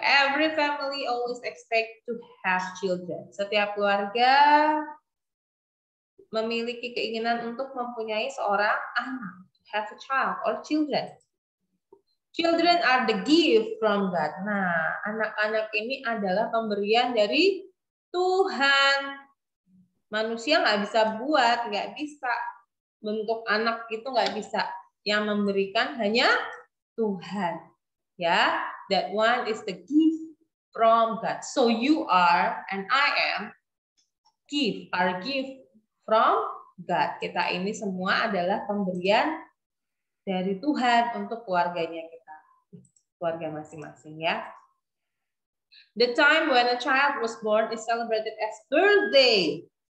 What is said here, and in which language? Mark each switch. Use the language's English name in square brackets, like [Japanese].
[English] Every family always expect to have children. [Indonesian] Setiap keluarga memiliki keinginan untuk mempunyai seorang anak. [English] Have a child or children. Children are the gift from God. [Indonesian] Nah, anak-anak ini adalah pemberian dari Tuhan. Manusia nggak bisa buat, nggak bisa bentuk anak itu nggak bisa. Yang memberikan hanya Tuhan. [English] Ya, that one is the gift from God. So you are and I am are gift from God. [Indonesian] Kita ini semua adalah pemberian dari Tuhan untuk keluarganya kita, keluarga masing-masing ya. [English] The time when a child was born is celebrated as birthday.